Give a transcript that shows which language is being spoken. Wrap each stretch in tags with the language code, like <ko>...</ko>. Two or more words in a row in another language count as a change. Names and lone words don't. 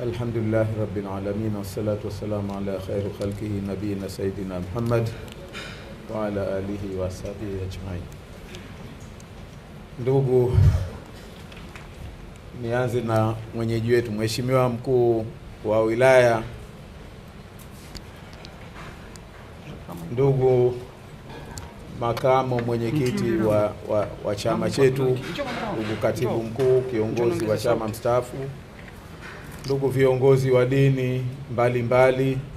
<ar>الحمد لله رب العالمين، والصلاة والسلام على خير خلقه نبينا سيدنا محمد وعلى آله وصحبه أجمعين.</ar> <sw>Ndugu, nianze na mwenyeji wetu Mheshimiwa Mkuu wa Wilaya, ndugu makamo mwenyekiti wa chama chetu, ndugu katibu mkuu kiongozi wa chama mstaafu, ndugu viongozi wa dini mbalimbali,</sw>